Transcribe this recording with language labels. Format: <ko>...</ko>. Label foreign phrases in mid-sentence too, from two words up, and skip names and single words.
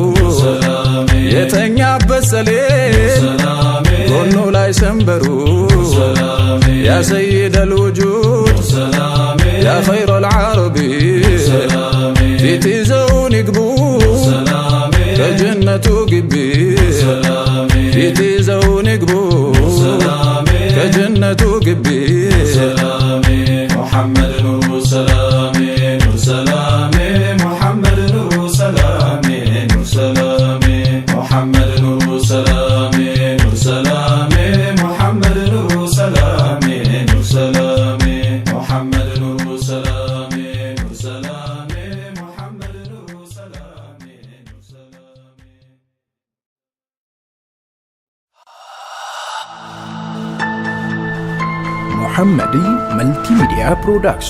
<am>የተኛበት ሰሌን ጎኑ ላይ ሰንበሩ</am> <ar>يا سيد الوجود يا خير العرب</ar> <am>ፊት ይዘውን ይግቡ ከጀነቱ ግቢ ፊት ይዘውን ይግቡ ከጀነቱ ግቢ</am> <ar>محمد نور سلامي نور سلامي محمد نور سلامي نور سلامي محمد نور سلامي نور سلامي محمد نور سلامي نور سلامي محمد نور سلامي نور سلامي محمد نور سلامي نور سلامي محمدي ملتي ميديا برودكشن.</ar>